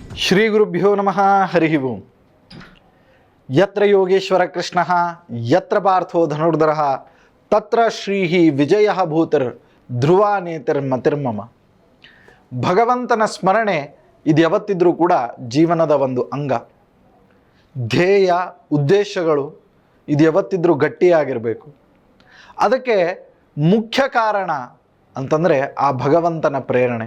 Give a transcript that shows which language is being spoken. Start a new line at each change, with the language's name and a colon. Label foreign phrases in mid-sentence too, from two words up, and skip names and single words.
Sanskrit: ಶ್ರೀ ಗುರುಭ್ಯೋ ನಮಃ. ಹರಿ ಓಂ. ಯತ್ರ ಯೋಗೇಶ್ವರ ಕೃಷ್ಣ ಯತ್ರ ಪಾರ್ಥೋ ಧನುರ್ಧರ ತತ್ರ ಶ್ರೀ ವಿಜಯ ಭೂತರ್ ಧ್ರುವ ನೇತಿರ್ ಮತಿರ್ಮಮ.
Kannada: ಭಗವಂತನ ಸ್ಮರಣೆ ಇದು ಯಾವತ್ತಿದ್ರೂ ಕೂಡ ಜೀವನದ ಒಂದು ಅಂಗ. ಧ್ಯೇಯ ಉದ್ದೇಶಗಳು ಇದು ಯಾವತ್ತಿದ್ರೂ ಗಟ್ಟಿಯಾಗಿರಬೇಕು. ಅದಕ್ಕೆ ಮುಖ್ಯ ಕಾರಣ ಅಂತಂದರೆ ಆ ಭಗವಂತನ ಪ್ರೇರಣೆ.